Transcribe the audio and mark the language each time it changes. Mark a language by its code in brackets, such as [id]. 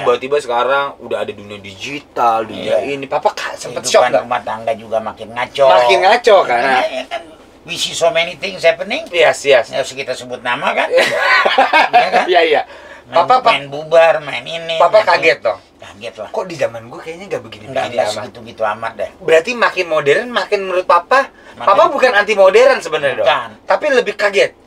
[id] Tiba-tiba sekarang udah ada dunia digital, dunia ini. Papa sempet shock nggak? Rumah tangga juga makin ngaco. Karena ya kan [en] we see so many things happening. Yes. [id] Nggak usah kita sebut nama kan? Iya. Papa main bubar, main ini. Papa kaget dong. Kaget lah. Kok di zaman gue kayaknya nggak begini amat. Gitu amat deh. Berarti makin modern, makin menurut Papa bukan anti modern sebenarnya dong. Tapi lebih kaget.